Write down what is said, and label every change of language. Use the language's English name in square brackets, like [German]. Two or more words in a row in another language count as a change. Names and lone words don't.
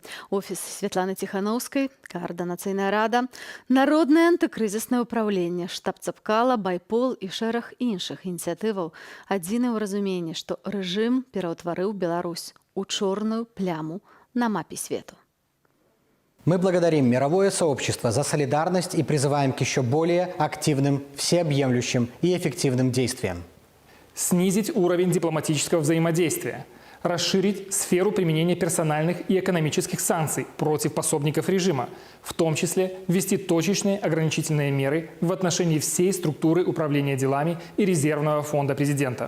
[Belarusian] Офіс Святланы Ціханаўскай, Каардынацыйная рада, Народнае антыкрызіснае ўпраўленне, штаб Цапкала, Байпол і шэраг іншых ініцыятываў адзінае ў разуменні, што рэжым пераўтварыў Беларусь у чорную пляму на мапе свету. [Russian] Мы благодарим мировое сообщество за солидарность и призываем к еще более активным, всеобъемлющим и эффективным действиям. Снизить уровень дипломатического взаимодействия, расширить сферу применения персональных и экономических санкций против пособников режима, в том числе ввести точечные ограничительные меры в отношении всей структуры управления делами и резервного фонда президента.